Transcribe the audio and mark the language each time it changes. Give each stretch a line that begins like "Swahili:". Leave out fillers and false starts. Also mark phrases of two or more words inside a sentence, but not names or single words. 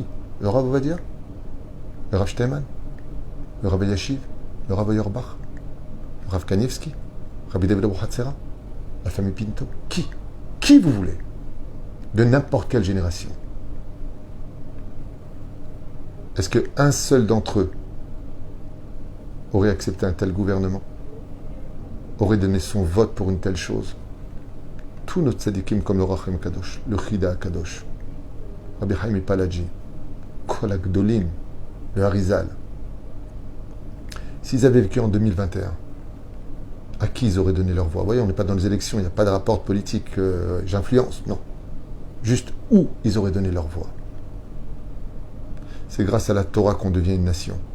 French: Le Rav Ovadia, le Rav Shteyman, le Rav Yashiv, le Rav Auerbach, le Rav Kanievski, Rabbi David Abu Hatzera, la famille Pinto, qui vous voulez, de n'importe quelle génération. Est-ce qu'un seul d'entre eux aurait accepté un tel gouvernement, aurait donné son vote pour une telle chose? Tous nos tzadikim comme le Rachem Kadosh, le Chida Kadosh, Rabbi Chaim Palaji,
Hebrew: כל הגדולים,
French: le Harizal, s'ils avaient vécu en 2021, à qui ils auraient donné leur voix? Vous voyez, on n'est pas dans les élections, il n'y a pas de rapport politique, j'influence, non. Juste où ils auraient donné leur voix. C'est grâce à la Torah qu'on devient une nation.